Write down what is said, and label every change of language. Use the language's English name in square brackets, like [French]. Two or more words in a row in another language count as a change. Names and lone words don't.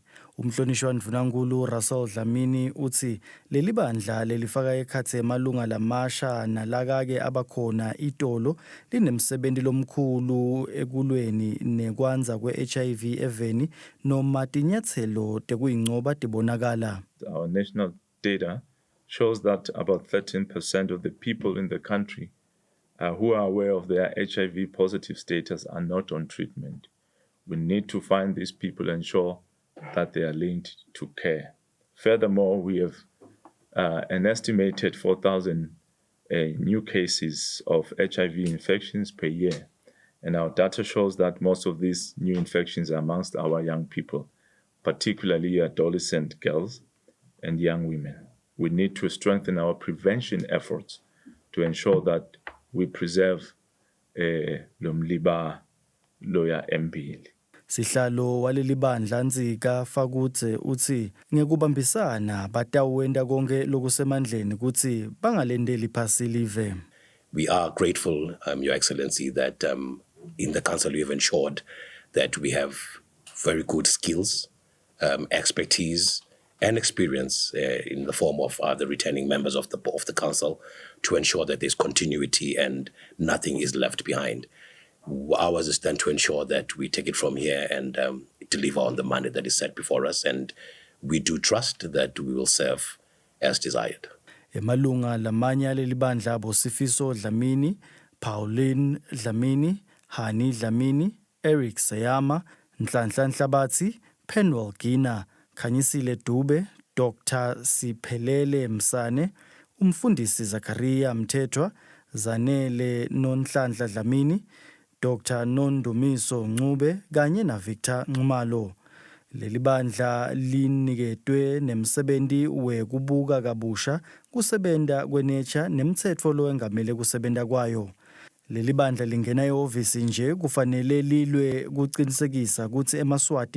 [Swati] Umhlonishwa ndvunankhulu Russell Dlamini uthi leli bandla lelifaka ekhatsi emalunga lamasha nalakake abakhona itolo linemsebenzi lomkhulu ekulweni nekwanza kwe-HIV eveni noma tinyathelo tekuyincoba tibonakala. [English] Our national data shows that about 13% of the people in the country who are aware of their HIV positive status are not on treatment. We need to find these people and ensure that they are linked to care. Furthermore, we have an estimated 4,000 new cases of HIV infections per year. And our data shows that most of these new infections are amongst our young people, particularly adolescent girls. and young women. We need to strengthen our prevention efforts to ensure that we preserve [Swati] lo mliba loya empili. Sihlalo waleli bandla Nzika Fakutse uthi ngekubambisana batawenda konke lokusemandleni kuthi bangalendeli phasi live. [English] We are grateful, Your Excellency, that in the Council we have ensured that we have very good skills, expertise, and experience in the form of the returning members of the Council to ensure that there's continuity and nothing is left behind. Ours is then to ensure that we take it from here and deliver on the mandate that is set before us, and we do trust that we will serve as desired. [Swati] Emalunga lamanye aleli bandla Sifiso Dlamini, Pauline Dlamini, Hani Dlamini, Eric Sayama, Nhlanhla Nhlabathi, Penwell Gina, Khanyisile Dube, Dr. Siphelele Msane, Umfundisi Zakaria Mthethwa, Zanele Nonhlanhla Dlamini, Dr. Nondumiso Ncube kanye na Victor Nxumalo. Leli bandla liniketwe nemsebenzi wekubuka kabusha kusebenta kwenature nemtsetfo lowengamele kusebenta kwayo. Leli bandla lingena ehhovisi nje kufanele lilwe kuqinisekisa ukuthi eMaswati